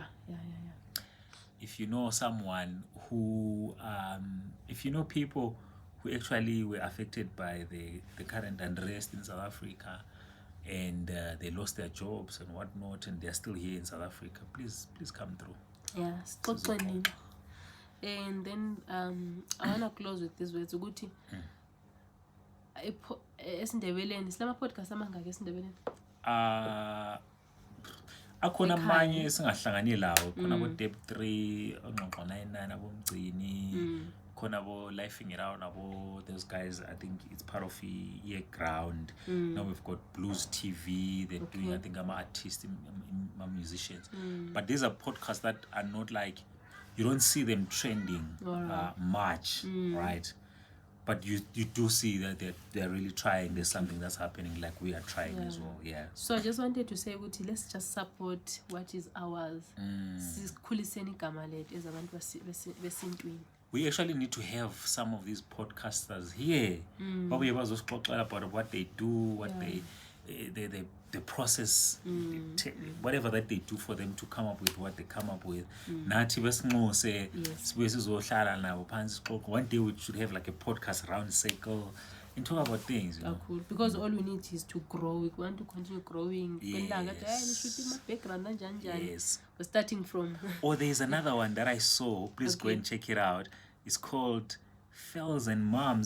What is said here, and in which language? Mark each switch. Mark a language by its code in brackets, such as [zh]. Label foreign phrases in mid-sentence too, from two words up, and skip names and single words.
[en] If you know someone who if you know people who actually were affected by the current unrest in South Africa, and they lost their jobs and whatnot, and they're still here in South Africa, please come through. And then I want to close with this words [nd] ukuthi esindebeleni silama podcast amangaki esindebeleni? Akhona amanye singahlangani lawo, khona abo Dep 3, ongqongqo 99, abo Mgcini, khona abo Lifing It Out, abo [en] those guys. I think it's part of Year Ground. Now we've got Blues TV, they're doing, I think, I'm artists, musicians. But these are podcasts that are not like, you don't see them trending much, right? but you do see that they're really trying. There's something that's happening, like we are trying as well. Yeah. So I just wanted to say ukuthi let's just support what is ours. [nd] Sikhuliseni igama lethu as abantu besintwini. [en] We actually need to have some of these podcasters here. [nd] Babuye bazosixoxela [en] about what they do, what the process, whatever that they do for them to come up with what they come up with. [nd] Nathi besinxuse sibuye sizohlala nabo phansi sixoxe. [en] One day we should have like a podcast round circle and talk about things, you know. Cool. Because all we need is to grow. We want to continue growing. Yes. We're starting from. Or there's another one that I saw. Please go and check it out. It's called Fells and Moms.